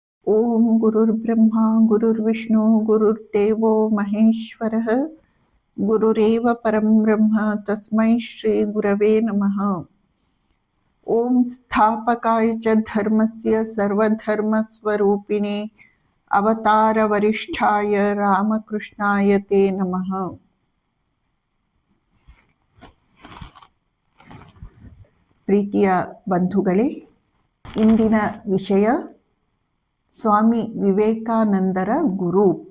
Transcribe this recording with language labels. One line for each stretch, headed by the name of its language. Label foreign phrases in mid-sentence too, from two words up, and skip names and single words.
Sanskrit: ಓಂ ಗುರುರ್ಬ್ರಹ್ಮ ಗುರುರ್ವಿಷ್ಣು ಗುರುರ್ದೇವೋ ಮಹೇಶ್ವರಃ ಗುರುರೇವ ಪರಂ ಬ್ರಹ್ಮ ತಸ್ಮೈ ಶ್ರೀ ಗುರವೇ ನಮಃ. ಓಂ ಸ್ಥಾಪಕಾಯ ಚ ಧರ್ಮಸ್ಯ ಸರ್ವಧರ್ಮ ಸ್ವರೂಪಿಣೆ ಅವತಾರ ವರಿಷ್ಠಾಯ ರಾಮಕೃಷ್ಣಾಯ ತೇ ನಮಃ.
Kannada: ಪ್ರೀತಿಯ ಬಂಧುಗಳೇ, ಇಂದಿನ ವಿಷಯ ಸ್ವಾಮಿ ವಿವೇಕಾನಂದರ ಗುರು.